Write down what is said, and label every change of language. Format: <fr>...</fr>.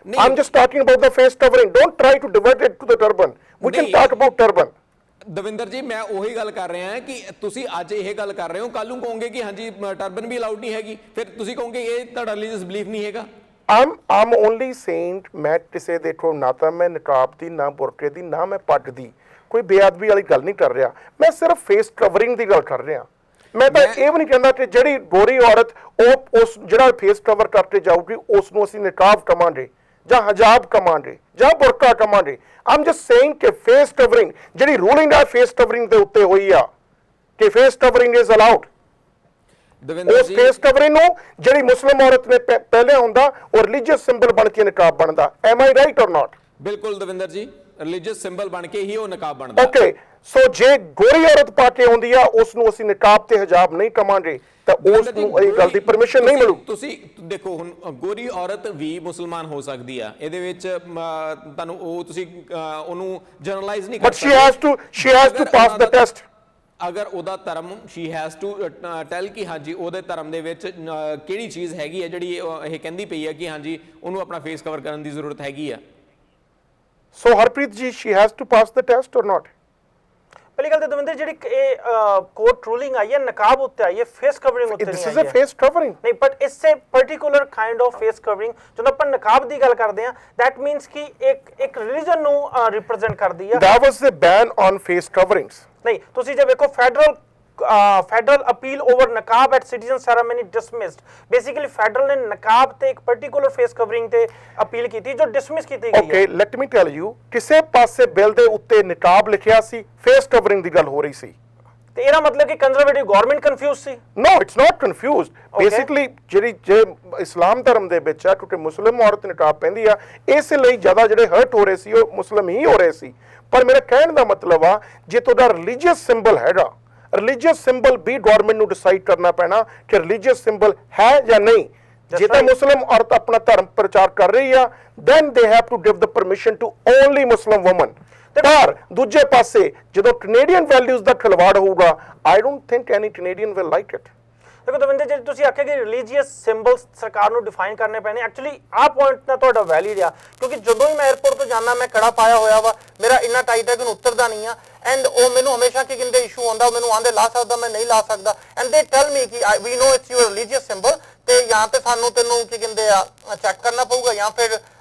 <en>I'm just talking about the face covering. Don't try to divert it to the turban. We can talk about turban.</en> <pa>Davinder ਜੀ, ਮੈਂ ਉਹੀ ਗੱਲ ਕਰ ਰਿਹਾ ਹਾਂ ਕਿ ਤੁਸੀਂ ਅੱਜ ਇਹ ਗੱਲ ਕਰ ਰਹੇ ਹੋ, ਕੱਲ ਨੂੰ ਕਹੋਗੇ ਕਿ ਹਾਂਜੀ ਟਰਬਨ ਵੀ ਅਲਾਉਡ ਨਹੀਂ ਹੈਗੀ, ਫਿਰ ਤੁਸੀਂ ਕਹੋਗੇ ਇਹ ਤੁਹਾਡਾ ਰਿਲੀਜੀਅਸ ਬਲੀਫ ਨਹੀਂ ਹੈਗਾ।</pa> <en>I'm only saying</en> <pa>ਮੈਂ ਕਿਸੇ ਦੇਖੋ ਨਾ ਤਾਂ ਮੈਂ ਨਕਾਬ ਦੀ, ਨਾ ਬੁਰਕੇ ਦੀ, ਨਾ ਮੈਂ ਪੱਗ ਦੀ ਕੋਈ ਬੇਅਦਬੀ ਵਾਲੀ ਗੱਲ ਨਹੀਂ ਕਰ ਰਿਹਾ। ਮੈਂ ਸਿਰਫ ਫੇਸ ਕਵਰਿੰਗ ਦੀ ਗੱਲ ਕਰ ਰਿਹਾ। ਮੈਂ ਤਾਂ ਇਹ ਵੀ ਨਹੀਂ ਕਹਿੰਦਾ ਕਿ ਜਿਹੜੀ ਗੋਰੀ ਔਰਤ ਉਹ ਉਸ ਜਿਹੜਾ ਫੇਸ ਕਵਰ ਕਰਕੇ ਜਾਊਗੀ ਉਸ ਨੂੰ ਅਸੀਂ ਨਕਾਬ ਕਵਾਂਗੇ ਜਾਂ ਹਜਾਬ ਕਵਾਂਗੇ ਜਾਂ ਬੁਰਕਾ ਕਵਾਂਗੇ।</pa> <en>I'm just saying</en> <pa>ਕਿ ਫੇਸ ਕਵਰਿੰਗ ਜਿਹੜੀ ਰੂਲਿੰਗ ਆ ਫੇਸ ਕਵਰਿੰਗ ਦੇ ਉੱਤੇ ਹੋਈ ਆ ਕਿ ਫੇਸ ਕਵਰਿੰਗ</pa> <en>Is allowed.</en> <pa>ਉਸ ਫੇਸ ਕਵਰਿੰਗ ਨੂੰ ਜਿਹੜੀ ਮੁਸਲਿਮ ਔਰਤ ਨੇ ਪਹਿਲੇ ਹੁੰਦਾ ਉਹ ਰਿਲੀਜੀਅਸ ਸਿੰਬਲ ਬਣ ਕੇ ਨਕਾਬ ਬਣਦਾ।</pa> <en>Am I right or not?</en> <pa>ਬਿਲਕੁਲ ਦਵਿੰਦਰ ਜੀ, ਰਿਲੀਜੀਅਸ ਸਿੰਬਲ ਬਣ ਕੇ ਹੀ ਉਹ ਨਕਾਬ ਬਣਦਾ। ਓਕੇ, ਸੋ ਜੇ ਗੋਰੀ ਔਰਤ ਪਾ ਕੇ ਆਉਂਦੀ ਆ ਉਸ ਨੂੰ ਅਸੀਂ ਨਕਾਬ ਤੇ ਹਜਾਬ ਨਹੀਂ ਕਵਾਂਗੇ ਤਾਂ ਉਸ ਨੂੰ ਇਹ ਗੱਲ ਦੀ ਪਰਮਿਸ਼ਨ ਨਹੀਂ ਮਿਲੂ। ਤੁਸੀਂ ਦੇਖੋ ਹੁਣ ਗੋਰੀ ਔਰਤ ਵੀ ਮੁਸਲਮਾਨ ਹੋ ਸਕਦੀ ਆ, ਇਹਦੇ ਵਿੱਚ ਤੁਹਾਨੂੰ ਉਹ ਤੁਸੀਂ ਉਹਨੂੰ ਜਨਰਲਾਈਜ਼ ਨਹੀਂ ਕਰ ਸਕਦੇ।</pa> <en>But she has to pass the test।</en> <pa>ਅਗਰ ਉਹਦਾ ਧਰਮ</pa> <en>she has to tell</en> <pa>ਕਿ ਹਾਂਜੀ ਉਹਦੇ ਧਰਮ ਦੇ ਵਿੱਚ ਕਿਹੜੀ ਚੀਜ਼ ਹੈਗੀ ਹੈ ਜਿਹੜੀ ਇਹ ਕਹਿੰਦੀ ਪਈ ਹੈ ਕਿ ਹਾਂਜੀ ਉਹਨੂੰ ਆਪਣਾ ਫੇਸ ਕਵਰ ਕਰਨ ਦੀ ਜ਼ਰੂਰਤ ਹੈਗੀ ਆ।</pa> <en>So Harpreet ji, she has to pass the test or not?</en> <pa>ਪਹਿਲੀ ਗੱਲ ਤਾਂ ਦਵਿੰਦਰ ਜਿਹੜੀ ਇਹ ਕੋਰਟ ਰੂਲਿੰਗ ਆਈ ਹੈ ਨਕਾਬ ਉੱਤੇ ਆਈ ਹੈ, ਫੇਸ ਕਵਰਿੰਗ ਉੱਤੇ ਨਹੀਂ ਆਈ ਹੈ।</pa> <en>This is a face covering।</en> <pa>ਨਹੀਂ,</pa> <en>but ਇਸ ਸੇ particular kind of face covering</en> <pa>ਜਦੋਂ ਆਪਾਂ ਨਕਾਬ ਦੀ ਗੱਲ ਕਰਦੇ ਹਾਂ</pa> <en>that means</en> <pa>ਕਿ ਇੱਕ ਰਿਲੀਜਨ ਨੂੰ ਰਿਪਰੈਜ਼ੈਂਟ ਕਰਦੀ ਹੈ।</pa> <en>That was the ban on face coverings।</en> <pa>ਨਹੀਂ, ਤੁਸੀਂ ਜੇ ਵੇਖੋ</pa> <en>Federal appeal over ਨਕਾਬ at citizen ceremony dismissed.</en> <pa>Basically federal ਨੇ ਨਕਾਬ ਤੇ ਇੱਕ ਪਾਰਟਿਕੂਲਰ ਫੇਸ ਕਵਰਿੰਗ ਤੇ ਅਪੀਲ ਕੀਤੀ ਜੋ ਡਿਸਮਿਸ ਕੀਤੀ ਗਈ ਹੈ। Okay,</pa> <en>let me tell you,</en> <pa>ਕਿਸੇ ਪਾਸੇ ਬਿੱਲ ਦੇ ਉੱਤੇ ਨਕਾਬ ਲਿਖਿਆ ਸੀ, ਫੇਸ ਕਵਰਿੰਗ ਦੀ ਗੱਲ ਹੋ ਰਹੀ ਸੀ। ਤੇ ਇਹਦਾ ਮਤਲਬ ਕਿ conservative government confuse ਸੀ?</pa> <en>No, it's not confused।</en> <pa>Basically ਜੇ ਇਸਲਾਮ ਧਰਮ ਦੇ ਵਿੱਚ ਆ ਕਿਉਂਕਿ ਮੁਸਲਿਮ ਔਰਤ ਨਕਾਬ ਪਹਿਨਦੀ ਆ ਇਸ ਲਈ ਜ਼ਿਆਦਾ ਜਿਹੜੇ ਹਰਟ ਹੋ ਰਹੇ ਸੀ ਉਹ ਮੁਸਲਿਮ ਹੀ ਹੋ ਰਹੇ ਸੀ। ਪਰ ਮੇਰਾ ਕਹਿਣ ਦਾ ਮਤਲਬ ਆ ਜੇ ਤੁਹਾਡਾ ਰਿਲੀਜੀਅਸ ਸਿੰਬਲ ਹੈਗਾ, ਰਿਲੀਜੀਅਸ ਸਿੰਬਲ ਵੀ ਗਵਰਨਮੈਂਟ ਨੂੰ ਡਿਸਾਈਡ ਕਰਨਾ ਪੈਣਾ ਕਿ ਰਿਲੀਜੀਅਸ ਸਿੰਬਲ ਹੈ ਜਾਂ ਨਹੀਂ। ਜੇ ਤਾਂ ਮੁਸਲਿਮ ਔਰਤ ਆਪਣਾ ਧਰਮ ਪ੍ਰਚਾਰ ਕਰ ਰਹੀ ਆ</pa> <en>then they have to give the permission to only Muslim women।</en> <pa>ਪਰ ਦੂਜੇ ਪਾਸੇ ਜਦੋਂ ਕੈਨੇਡੀਅਨ ਵੈਲਿਊਜ਼ ਦਾ ਖਿਲਵਾੜ ਹੋਊਗਾ</pa> <en>I don't think any Canadian will like it।</en> <pa>ਦੇਖੋ ਦਵਿੰਦਰ ਜੀ, ਤੁਸੀਂ ਆਖਿਆ ਕਿ ਰਿਲੀਜੀਅਸ ਸਿੰਬਲਸ ਸਰਕਾਰ ਨੂੰ ਡਿਫਾਈਨ ਕਰਨੇ ਪੈਣੇ, ਐਕਚੁਅਲੀ ਆਹ ਪੁਆਇੰਟ ਨਾ ਤੁਹਾਡਾ ਵੈਲਿਡ ਆ ਕਿਉਂਕਿ ਜਦੋਂ ਹੀ ਮੈਂ 에ਅਰਪੋਰਟ ਤੋਂ ਜਾਂਦਾ ਮੈਂ ਕੜਾ ਪਾਇਆ ਹੋਇਆ ਵਾ, ਮੇਰਾ ਇੰਨਾ ਟਾਈਟ ਹੈ ਕਿ ਉਤਰਦਾ ਨਹੀਂ ਆ ਐਂਡ ਉਹ ਮੈਨੂੰ ਹਮੇਸ਼ਾ ਕੀ ਕਹਿੰਦੇ ਇਸ਼ੂ ਆਉਂਦਾ, ਮੈਨੂੰ ਆਂਦੇ ਲਾ ਸਕਦਾ ਮੈਂ ਨਹੀਂ ਲਾ ਸਕਦਾ ਐਂਡ</pa> <en>they tell me</en> <pa>ਕਿ</pa> <en>we know it's your religious symbol</en> <pa>ਤੇ ਜਾਂ ਤੇ ਸਾਨੂੰ ਤੈਨੂੰ ਕੀ ਕਹਿੰਦੇ ਆ ਚੈੱਕ ਕਰਨਾ ਪਊਗਾ ਜਾਂ ਫਿਰ</pa>